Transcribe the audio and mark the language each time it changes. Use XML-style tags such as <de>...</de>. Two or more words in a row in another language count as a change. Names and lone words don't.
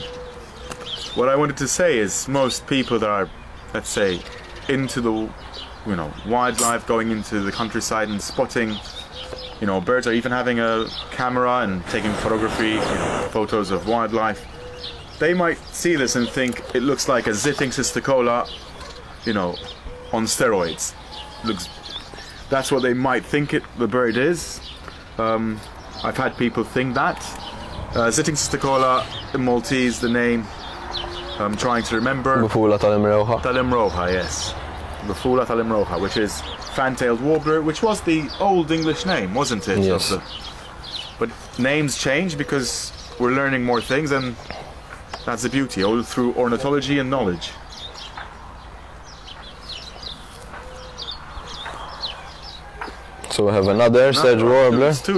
<en>What I wanted to say is most people that are, let's say, into the wildlife, going into the countryside and spotting birds, or even having a camera and taking photography, photos of wildlife, they might see this and think it looks like a Zitting cisticola, on steroids. That's what they might think the bird is. I've had people think that. Zitting cisticola in Maltese, the name, I'm trying to remember.</en> <mt>Bufula tal-imroħa. Tal-imroħa, yes. Bufula tal-imroħa,</mt> <en>which is fan-tailed warbler, which was the old English name, wasn't it? Yes. But names change because we're learning more things, and that's the beauty, all through ornithology and knowledge. So we have another Sedge Warbler.</en>